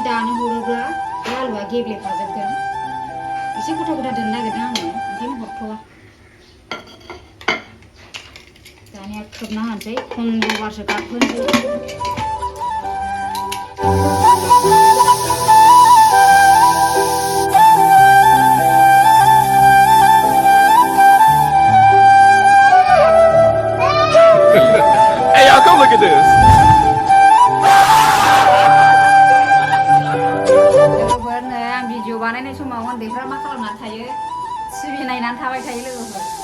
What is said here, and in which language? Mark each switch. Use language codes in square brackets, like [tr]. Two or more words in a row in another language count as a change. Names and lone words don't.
[brx] दानो हरोब्ला बे आलुआ गेब्लेफाजोबगोन एसे गथा गथा दोननो नागिरदों आङो ओंखायनो हरथ'वा दानिया खोबना होनोसै 15 बारसो गाबहोनोसै [en] Hey, y'all, come look at this. [brx] भिडिअ बानायनाय समाव उन्दैफ्रा मा खालामनानै थायो टिभि नायनानै थाबाय थायो लोगोफोर